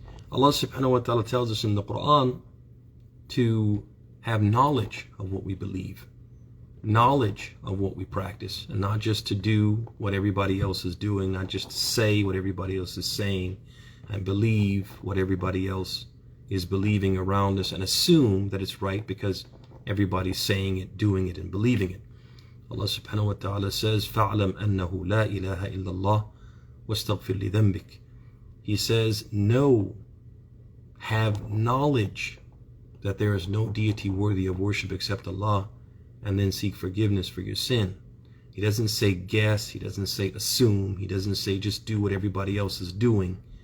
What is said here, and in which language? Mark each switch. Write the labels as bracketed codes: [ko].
[en] Allah subhanahu wa ta'ala tells us in the Quran to have knowledge of what we believe, knowledge of what we practice, and not just to do what everybody else is doing, not just to say what everybody else is saying and believe what everybody else is believing around us and assume that it's right because everybody's saying it, doing it, and believing it. [ar] Allah subhanahu wa ta'ala says, فَاعْلَمْ أَنَّهُ لَا إِلَهَ إِلَّا اللَّهِ وَاسْتَغْفِرْ لِذَنْبِكَ. [en] He says, know, have knowledge that there is no deity worthy of worship except Allah, and then seek forgiveness for your sin. He doesn't say guess, he doesn't say assume, he doesn't say just do what everybody else is doing.